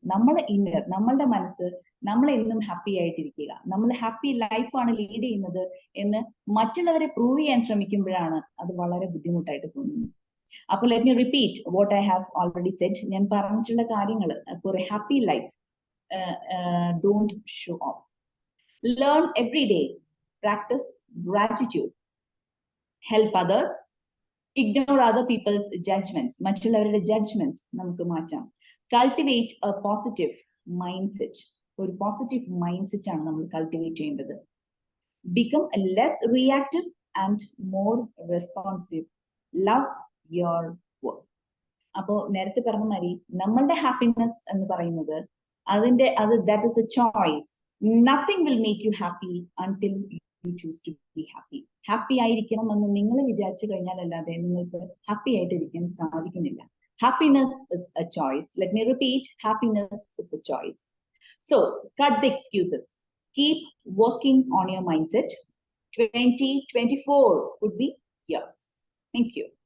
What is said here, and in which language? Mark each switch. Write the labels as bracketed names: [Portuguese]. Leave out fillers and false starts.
[Malayalam] നമ്മുടെ ഇന്നർ, നമ്മളുടെ മനസ്സ്, നമ്മൾ എന്നും ഹാപ്പി ആയിട്ടിരിക്കുക, നമ്മൾ ഹാപ്പി ലൈഫാണ് ലീഡ് ചെയ്യുന്നത് എന്ന് മറ്റുള്ളവരെ പ്രൂവ് ചെയ്യാൻ ശ്രമിക്കുമ്പോഴാണ് അത് വളരെ ബുദ്ധിമുട്ടായിട്ട് തോന്നുന്നത്. അപ്പോൾ [English] Let me repeat what I have already said. [Malayalam] ഞാൻ പറഞ്ഞിട്ടുള്ള കാര്യങ്ങൾ [English] For a happy life, don't show off. Learn every day, practice gratitude, help others, Ignore other people's judgments. [Malayalam] മറ്റുള്ളവരുടെ judgments നമുക്ക് മാറ്റാം. [English] Cultivate a positive mindset. [Malayalam] ഒരു positive mind set ആണ് നമ്മൾ cultivate ചെയ്യേണ്ടത്. [English] Become less reactive and more responsive. Love your work. [Malayalam] അപ്പോ നേരത്തെ പറഞ്ഞ മാതിരി നമ്മളുടെ ഹാപ്പിനെസ് എന്ന് പറയുന്നത് [English] that is a choice. Nothing will make you happy until you choose to be happy. [Malayalam] Happy ആയിരിക്കണം എന്ന് നിങ്ങൾ വിചാരിച്ചു കഴിഞ്ഞാൽ അല്ലാതെ നിങ്ങൾക്ക് ഹാപ്പി ആയിട്ടിരിക്കാൻ സാധിക്കുന്നില്ല. [English] Happiness is a choice. Let me repeat, happiness is a choice. So cut the excuses. Keep working on your mindset. 2024 would be yours. Thank you.